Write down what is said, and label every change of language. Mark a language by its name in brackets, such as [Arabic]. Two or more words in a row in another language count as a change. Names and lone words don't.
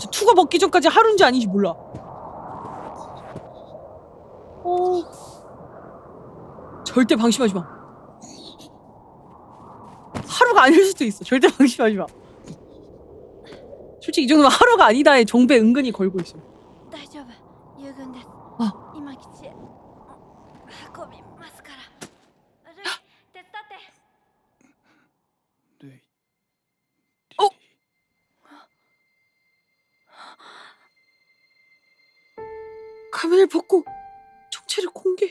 [Korean] 저 투가 먹기 전까지 하루인지 아닌지 몰라. 절대 방심하지 마. 하루가 아닐 수도 있어. 절대 방심하지 마. 솔직히 이 정도면 하루가 아니다에 정배 은근히 걸고 있어. [Japanese] 大丈夫。遊軍です。今基地へ運びますから。ルイ、手伝って。ルイ [Korean] 가면을 벗고 정체를 공개.